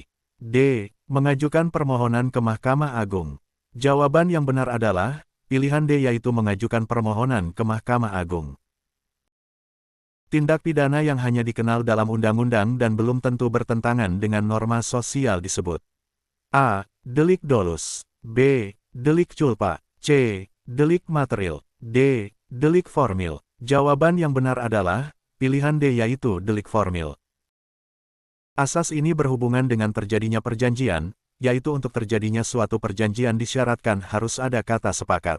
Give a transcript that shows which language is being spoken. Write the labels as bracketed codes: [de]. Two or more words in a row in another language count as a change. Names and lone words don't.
[id] D. Mengajukan permohonan ke Mahkamah Agung. Jawaban yang benar adalah pilihan D, yaitu mengajukan permohonan ke Mahkamah Agung. Tindak pidana yang hanya dikenal dalam undang-undang dan belum tentu bertentangan dengan norma sosial disebut A. Delik dolus. B. Delik culpa. C. Delik material. D. Delik formil. Jawaban yang benar adalah pilihan D, yaitu delik formil. Asas ini berhubungan dengan terjadinya perjanjian, yaitu untuk terjadinya suatu perjanjian disyaratkan harus ada kata sepakat.